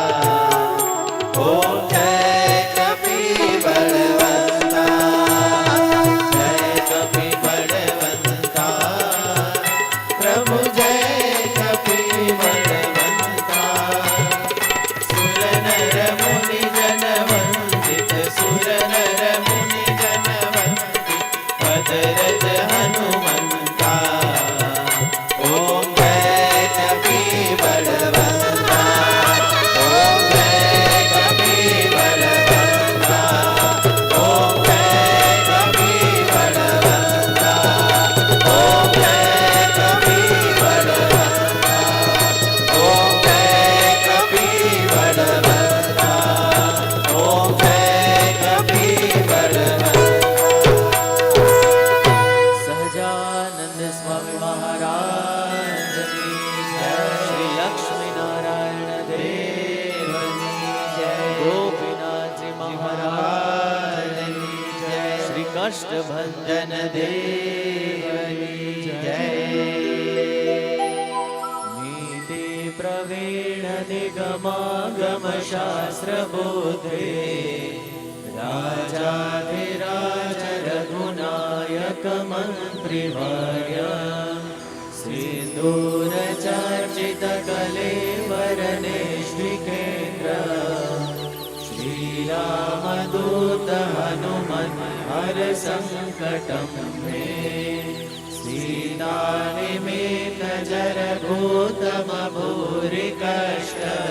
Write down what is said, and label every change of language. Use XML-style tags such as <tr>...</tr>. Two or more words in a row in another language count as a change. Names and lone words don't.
<hi>ओम जय कपि बलवंता जय कपि बलवंता प्रभु जय कपि बलवंता सुर नर मुनि जन वंदित सुर नर मुनि जन वंदित भद्रज हनुमंता ओम जय कपि बलवंता ओम जय कपि बलवंता ओम जय कपि बलवंता ओम जय कपि बलवंता ओम जय कपि बलवंता ओम जय कपि बलवंता</hi> <gu>સહજાનંદ સ્વામી મહારાજ શ્રી લક્ષ્મી નારાયણ દેવની જય ગોપીનાથજી મહારાજ શ્રી કષ્ટભંજન દેવની જય</gu> <sa>नीति प्रवीण निगमागम शास्त्र बोधे राजाधिराज रघुनायक मंत्रिवर्य सिंदूर चर्चित कलेवर नेष्टिकेन्द्र श्रीरामदूत हनुमन् हर संकटं मे सीता निमित्त जर भूतम भूरि कष्ट</sa>